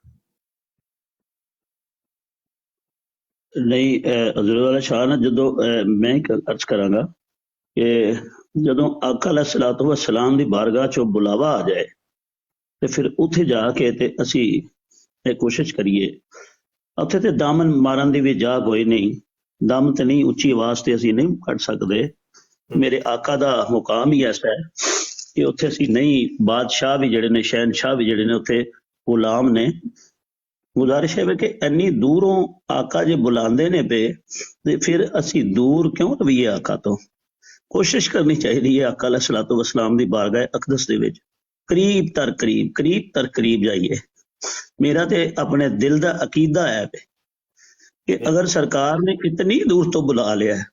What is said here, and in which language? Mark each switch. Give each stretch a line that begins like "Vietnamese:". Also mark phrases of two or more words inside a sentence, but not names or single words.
Punjabi: نہیں حضور والا شاہ نا جدو میں عرض کراں گا کہ جدو آقا علیہ الصلوۃ والسلام دی بارگاہ چوں بلاوا آ جائے تے پھر اتھے جا کے تے اسی یہ کوشش کریے. اتھے تے دامن مارن دی بھی جا کوئی نہیں، دم تے نہیں اچھی آواز تے اسی نہیں کٹ سکدے. میرے آقا دا مقام ہی ایسا ہے کہ اتھے اسی نہیں، بادشاہ بھی جڑے نے، شہنشاہ بھی جڑے نے، اتھے غلام نے. گزارش ہے کہ انی دوروں آقا جے بلاندے نے پہ تے پھر اسی دور کیوں رویے آقا تو. کوشش کرنی چاہیے آقا علیہ الصلوۃ والسلام دی بارگاہ اقدس دے وچ قریب تر قریب جائیے. میرا تے اپنے دل دا عقیدہ ہے کہ اگر سرکار نے اتنی دور تو بلا لیا ہے،